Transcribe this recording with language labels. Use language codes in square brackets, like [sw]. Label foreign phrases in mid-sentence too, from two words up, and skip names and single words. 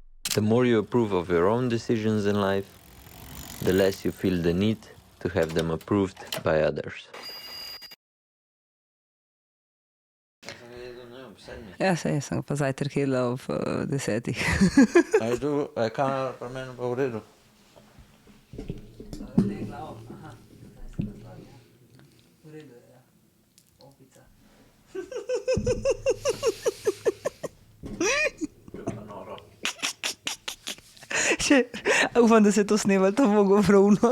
[en] The more you approve of your own decisions in life, the less you feel the need to have them approved by others. [sl] Ja, sej sem pa zajtrk jedla ob 10. Je kamera pri meni pa v redu? Upam, da se to snemali, to bo govrovno.